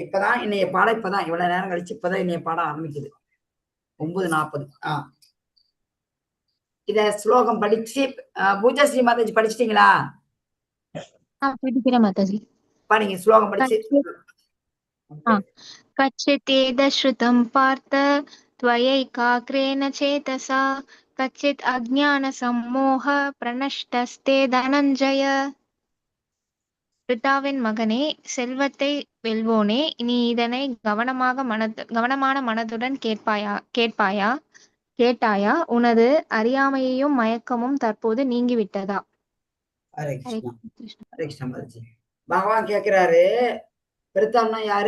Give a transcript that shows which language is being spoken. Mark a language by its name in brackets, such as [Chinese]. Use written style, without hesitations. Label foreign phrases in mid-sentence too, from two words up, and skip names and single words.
[Tamil] இப்பதான் இன்னைய பாடம், இப்பதான் இவ்வளவு நேரம் கழிச்சு இப்பதான் இன்னைய பாடம் ஆரம்பிக்குது. 9:40. இத ஸ்லோகம் படிச்சு பூஜா ஸ்ரீ மாதாஜி படிச்சிட்டீங்களா? படிங்க ஸ்லோகம் படிச்சு. [Sanskrit] कच्चित् श्रुतं पार्थ त्वयैकाग्रेण चेतसा कच्चित् अज्ञान सम्मोह प्रणष्टस्ते धनञ्जय. [Tamil] பிதாவின் மகனே, செல்வத்தை வெல்வோனே, நீ இதனை கவனமான மனதுடன் கேட்டாயா? உனது அறியாமையும் மயக்கமும் தற்போது நீங்கிவிட்டதா? ஹரே கிருஷ்ணா. பகவான் கேட்கிறாரு, பிரித்தான்னா யாரு?